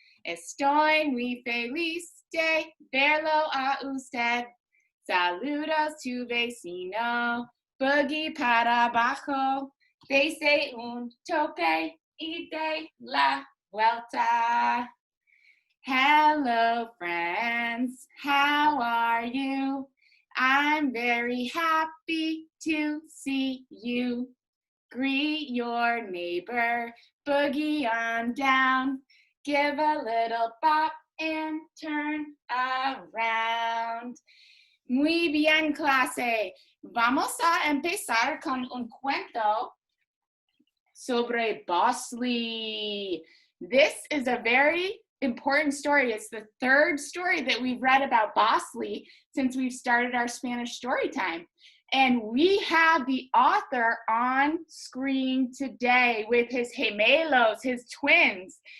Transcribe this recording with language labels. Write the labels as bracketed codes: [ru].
[es] Estoy muy feliz de verlo a usted. Saludos tu vecino, boogie para abajo. Dese un toque y de la vuelta. [en] Hello friends, how are you? I'm very happy to see you. Greet your neighbor, boogie on down, give a little bop and turn around. [es] Muy bien, clase. Vamos a empezar con un cuento sobre Bosley. [en] This is a very important story. It's the third story that we've read about Bosley since we've started our Spanish story time. And we have the author on screen today with his gemelos, his twins.